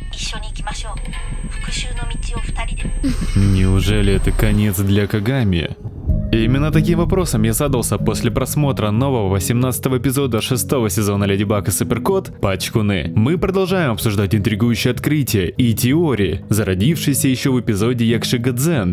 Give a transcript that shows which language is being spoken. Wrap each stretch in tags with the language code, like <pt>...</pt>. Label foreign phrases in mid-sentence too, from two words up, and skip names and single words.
<ja>緒に行きましょう。復讐の道を二人で。</ja> <ru>Неужели это конец для Кагами? Именно таким вопросом я задался после просмотра нового 18-го эпизода 6-го сезона Леди Баг и Суперкот «Пачкуны». Мы продолжаем обсуждать интригующие открытия и теории, зародившиеся еще в эпизоде Якшигадзен.</ru>